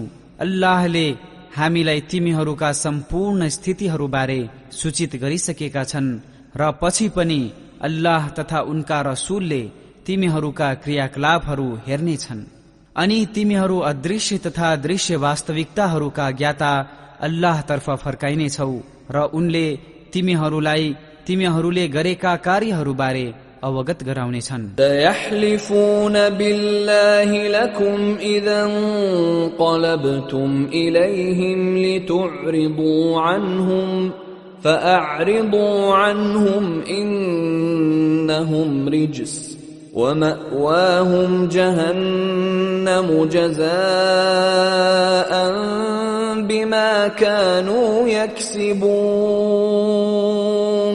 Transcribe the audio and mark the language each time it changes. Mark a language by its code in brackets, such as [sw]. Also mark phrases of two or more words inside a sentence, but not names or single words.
[ne] अल्लाहले हामीलाई तिमीहरूका सम्पूर्ण स्थितिहरूबारे सूचित गरिसकेका छन् र पछि पनि अल्लाह तथा उनका रसूलले तिमीहरूका क्रियाकलापहरू हेर्नेछन्। अनि तिमीहरू अदृश्य तथा दृश्य वास्तविकताहरूका ज्ञाता अल्लाहतर्फ फर्काइनेछौ र उनले तिमीहरूलाई तिमीहरूले गरेका कार्यहरूबारे अवगत गराउनेछन्। [ar] سيحلفون بالله لكم إذا انقلبتم إليهم لتعرضوا عنهم فأعرضوا عنهم إنهم رجس ومأواهم جهنم جزاء بما كانوا يكسبون.